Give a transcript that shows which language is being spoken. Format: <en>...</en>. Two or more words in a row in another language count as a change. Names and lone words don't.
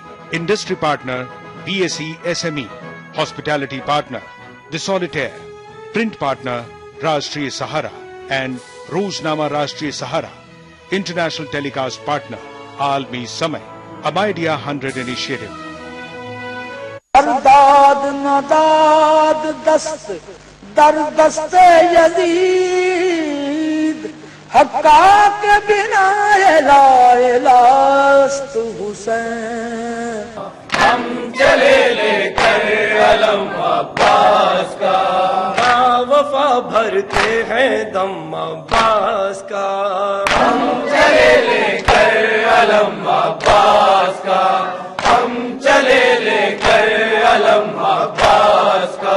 <en>Industry Partner, BSE SME. Hospitality Partner, The Solitaire. Print Partner, Rashtriya Sahara and Roznama Rashtriya Sahara. International Telecast Partner, Almi Samay. Amidea 100 Initiative.</en> <fa>سرداد نداد دست در دست یزید، حقا کے بنا لا الہ است حسین۔</fa> <ur>ہم چلے لے کر علم عباس کا، وفا بھرتے ہیں دم عباس کا۔ ہم چلے لے کر علم عباس کا، ہم چلے لے کر علم عباس کا۔</ur>